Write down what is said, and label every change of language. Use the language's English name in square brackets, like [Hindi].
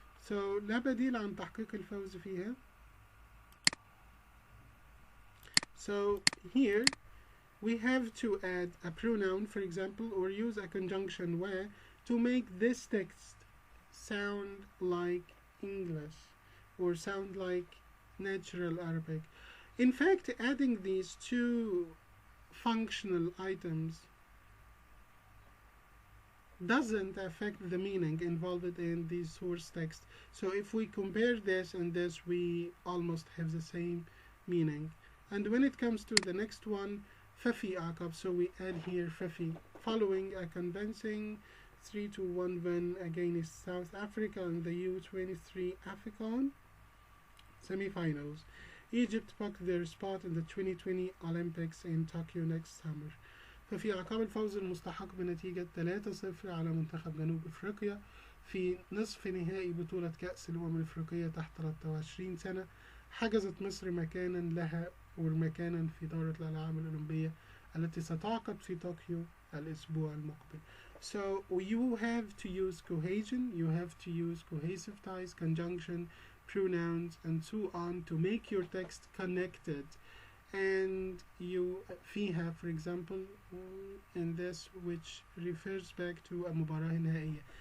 [Arabic] So لا بديل عن تحقيق الفوز فيها. [English] So here we have to add a pronoun, for example, or use a conjunction where to make this text sound like English or sound like natural Arabic. In fact, adding these two functional items doesn't affect the meaning involved in the source text. So if we compare this and this, we almost have the same meaning. And when it comes to the next one, [Arabic] ففي عقب, [English] so we add here ففي, following a convincing 3-1 win against South Africa in the U23 AFCON semi-finals. Egypt booked their spot in the 2020 Olympics in Tokyo next summer. [Arabic] ففي عقاب الفوز المستحق بنتيجة 3-0 على منتخب جنوب أفريقيا في نصف نهائي بطولة كأس الأمم الأفريقية تحت 23 سنة، حجزت مصر مكانا لها ومكانا في دورة الألعاب الأولمبية التي ستعقد في طوكيو الأسبوع المقبل. [English] So you have to use cohesion, you have to use cohesive ties, conjunction, pronouns, and so on to make your text connected. And you فيها, for example, in this which refers back to a مباراة نهائية.